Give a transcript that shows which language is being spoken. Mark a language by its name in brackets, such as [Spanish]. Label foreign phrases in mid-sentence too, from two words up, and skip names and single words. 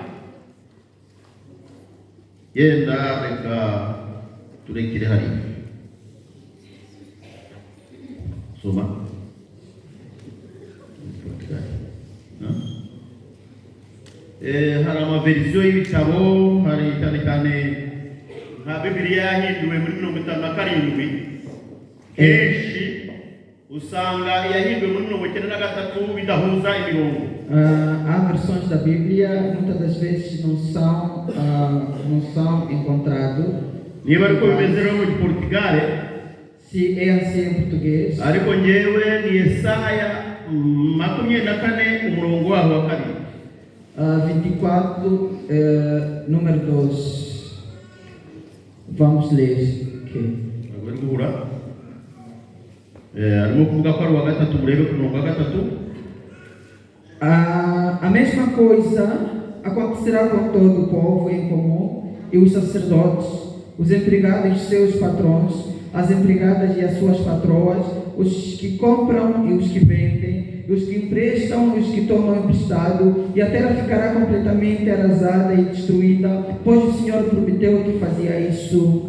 [Kinyarwanda] Yenda reka turekere hari soma hari amaverisiyo y'ibitabo, hari cyane cyane nka Bibiliya yahinduwe muri 57, kenshi usanga yahinduwe muri 93 bidahuza imirongo. [Portuguese] Há versões da Bíblia, muitas das vezes não são encontradas. [Kinyarwanda] Niba ariko bimeze rero mu Portugal, [Portuguese] se é assim em português, [Kinyarwanda] ariko nyewe ni Yesaya 24 umurongo waho wa kabiri. [Portuguese] 24, número 2. Vamos ler aqui. [Kinyarwanda] Agora guhura. Arimo kuvuga ko ari wa gatatu, murebe ku murongo wa gatatu. [Portuguese] A mesma coisa acontecerá com todo o povo em comum, e os sacerdotes, os empregados de seus patrões, as empregadas e as suas patroas, os que compram e os que vendem, os que emprestam e os que tomam emprestado, e a terra ficará completamente arrasada e destruída, pois o Senhor prometeu que fazia isso.